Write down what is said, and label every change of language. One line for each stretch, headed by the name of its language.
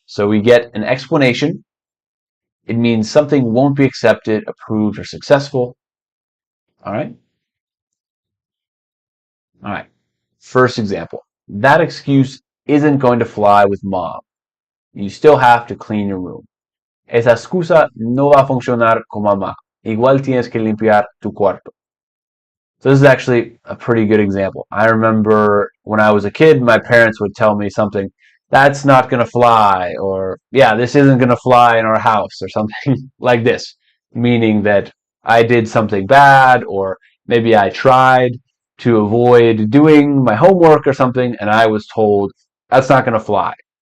English: So we get an explanation. It means something won't be accepted, approved, or successful. All right. All right. First example. That excuse isn't going to fly with mom. You still have to clean your room.
Spanish: Esa excusa no va a funcionar con mamá. Igual tienes que limpiar tu cuarto.
English: So this is actually a pretty good example. I remember when I was a kid, my parents would tell me something that's not going to fly, or yeah, this isn't going to fly in our house, or something like this, meaning that I did something bad, or maybe I tried to avoid doing my homework or something, and I was told that's not going to fly.